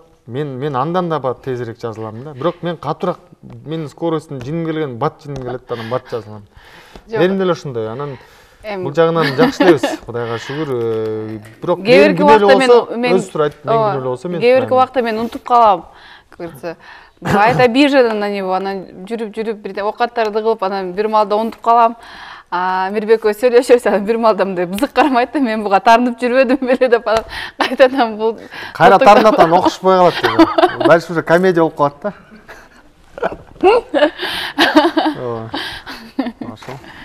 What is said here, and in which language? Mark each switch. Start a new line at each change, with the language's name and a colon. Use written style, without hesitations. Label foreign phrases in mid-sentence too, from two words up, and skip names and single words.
Kyrgyz: Мен андан да тезирээк жазылам да. Бирок мен катуураак, менин скоростун жиним келген, бат жиним келет, анан бат жазылам. Мээрим деле ошондой. Анан бул жагынан жакшы элебиз, Кудайга шүгүр. Бирок мен күнөөлүү болсо өзү сурайт, мен күнөөлүү болсо мен. Кээ бирки убакта мен унутуп калам.
Russian: Айта обижена на него,
Kyrgyz: анан жүрүп бир оокаттарды кылып, анан бир маалда унутуп калам. Мирбекке сүйлөшөбүз, анан бир маалда мындай бызык кармайт да, мен буга таарынып жүрбөдүм беле деп, анан кайтадан бул кайра таарынат, анан окушпай калат.
Russian: Дальше уже комедия
Kyrgyz: болуп калат да. Ошол.